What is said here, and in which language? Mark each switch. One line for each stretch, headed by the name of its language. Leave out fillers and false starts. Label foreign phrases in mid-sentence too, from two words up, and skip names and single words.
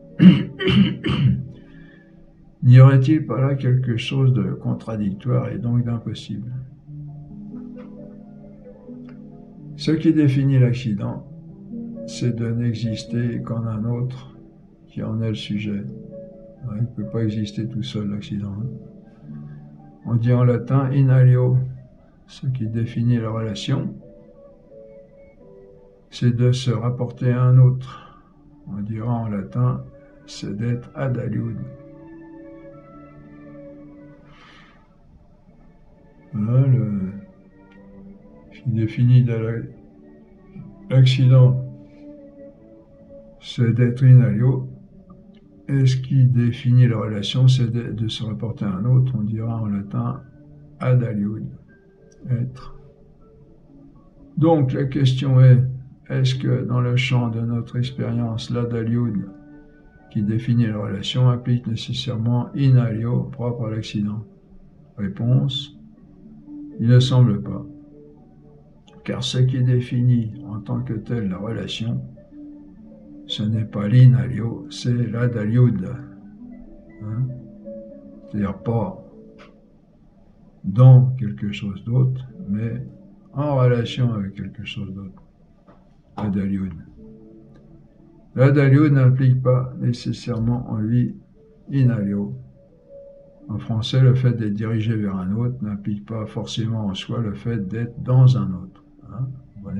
French: N'y aurait-il pas là quelque chose de contradictoire et donc d'impossible? Ce qui définit l'accident, c'est de n'exister qu'en un autre qui en est le sujet. Il ne peut pas exister tout seul, l'accident. On dit en latin
Latin: in alio.
French: Ce qui définit la relation, c'est de se rapporter à un autre. On dira en latin, c'est d'être
Latin: ad aliud.
French: Voilà, ce qui définit l'accident, c'est d'être
Latin: in alio.
French: Et ce qui définit la relation, c'est de se rapporter à un autre. On dira en latin
Latin: ad aliud.
French: Être. Donc la question est, est-ce que dans le champ de notre expérience, l'
Latin: ad aliud,
French: qui définit la relation implique nécessairement
Latin: in alio
French: propre à l'accident? Réponse, il ne semble pas. Car ce qui définit en tant que tel la relation, ce n'est pas l'
Latin: in alio,
French: c'est l'
Latin: ad aliud.
French: Hein? C'est-à-dire pas dans quelque chose d'autre, mais en relation avec quelque chose d'autre. L'
Latin: ad aliud.
French: L'
Latin: ad aliud
French: n'implique pas nécessairement en lui
Latin: in alio.
French: En français, le fait d'être dirigé vers un autre n'implique pas forcément en soi le fait d'être dans un autre. Hein, vous voyez ?